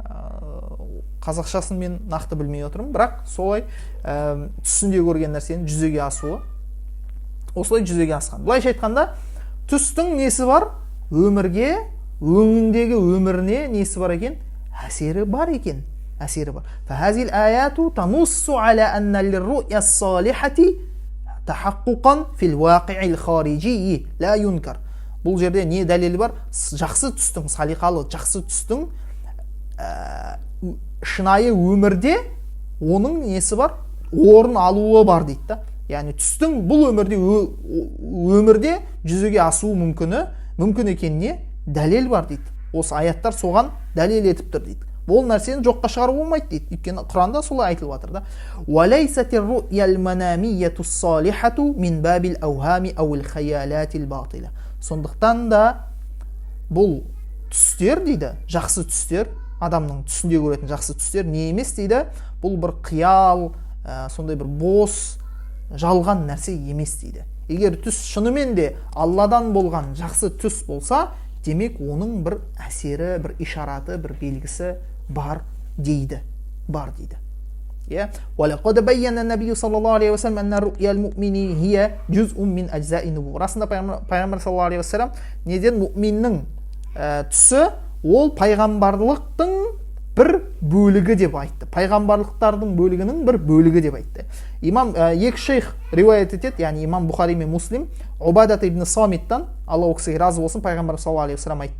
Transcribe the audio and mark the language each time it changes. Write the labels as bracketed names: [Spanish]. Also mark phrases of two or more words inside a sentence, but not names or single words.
[Kazakh] қазақшасын мен нақты білмей отырмын, бірақ солай түсінде көрген нәрсенің жүзеге асуы осылай жүзеге асқан. Былайша айтқанда, түстің несі бар? Өмірге, өңіндегі өміріне несі бар екен? Әсері бар екен. Әсері бар. [Arabic] فَهَذِي الْآيَاتُ تَنُصُّ عَلَى أَنَّ لِلرُّؤْيَا الصَّالِحَةِ تَحَقُّقًا فِي الْوَاقِعِ الْخَارِجِيِّ لَا يُنْكَرُ. [Kazakh] Бұл жерде не дәлелі бар? Жақсы түстің, салиқалы жақсы түстің шынайы өмірде оның несі бар? Орын алуы бар дейді да. Яғни түстің бұл өмірде жүзеге асуы мүмкін екеніне дәлел бар дейді. Осы аяттар соған дәлел етіп тұр дейді. Бұл нәрсені жоққа шығару болмайды дейді. Өйткені Құранда солай айтылып жатыр да. [Arabic] وَلَيْسَتِ الرُّؤْيَا الْمَنَامِيَّةُ الصَّالِحَةُ مِنْ بَابِ الْأَوْهَامِ أَوْ الْخَيَالَاتِ الْبَاطِلَةِ. [Kazakh] Сондықтан да бұл түстер дейді, жақсы түстер, адамның түсінде көретін жақсы түстер не емес дейді? Бұл бір қиял, сондай бір бос, жалған нәрсе емес дейді. Егер түс шынымен де Алладан болған жақсы түс болса, демек оның бір әсері, бір ишараты, бір белгісі бар дейді. [Arabic] وَلَقَدْ بَيَّنَ النَّبِيُّ صلى الله عليه وسلم أن رؤيا المؤمن هي جزء من أجزاء النبوة. [Kazakh] Расында пайғамбар [Arabic] صلى الله عليه وسلم [Kazakh] неден мұъминнің түсі ол пайғамбарлықтың бір бөлігі деп айтты. Пайғамбарлықтардың бөлігінің бір бөлігі деп айтты. Имам екі шейх риуаят етеді, яғни имам Бухари мен Муслим, Убадат ибн Самиттан, Алла ол кісіге разы болсын, пайғамбар [Arabic] صلى الله عليه وسلم [Kazakh] айтты.